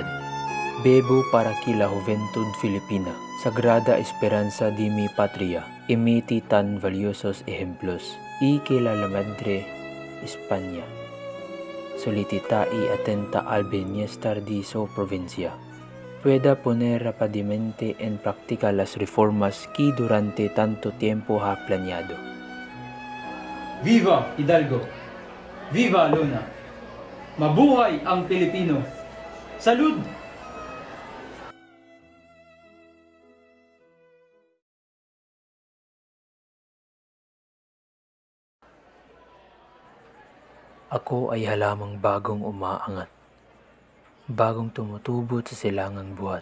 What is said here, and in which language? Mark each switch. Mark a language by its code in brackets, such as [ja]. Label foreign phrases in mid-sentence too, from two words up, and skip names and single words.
[es] Bebo para que la juventud filipina, sagrada esperanza de mi patria, emite tan valiosos ejemplos, y que la madre España solicita y atenta al bienestar de su provincia, pueda poner rápidamente en práctica las reformas que durante tanto tiempo ha planeado. Viva Hidalgo! Viva Luna! [tl] Mabuhay ang Pilipino! Salud! Ako ay halamang bagong umaangat, bagong tumutubot sa silangang buhat.